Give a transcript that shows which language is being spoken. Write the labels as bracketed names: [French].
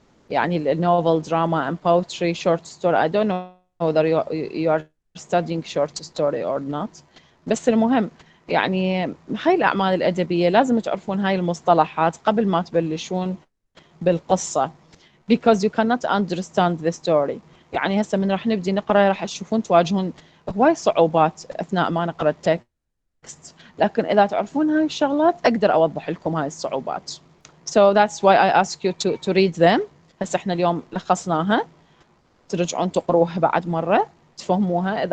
[Arabic] يعني النوفل دراما [English] and poetry, short story. I don't know whether you are studying short story or not. [Arabic] بس المهم يعني هاي الأعمال الأدبية لازم تعرفون هاي المصطلحات قبل ما تبلشون بالقصة. [English] Because you cannot understand the story. [Arabic] يعني هسه من راح نبدي نقرأ راح تشوفون تواجهون هواي صعوبات أثناء ما نقرأ التكست، لكن إذا تعرفون هاي الشغلات أقدر أوضح لكم هاي الصعوبات. [English] So that's why I ask you to read them. [Arabic] هسه احنا اليوم لخصناها، ترجعون تقروها بعد مرة تفهموها.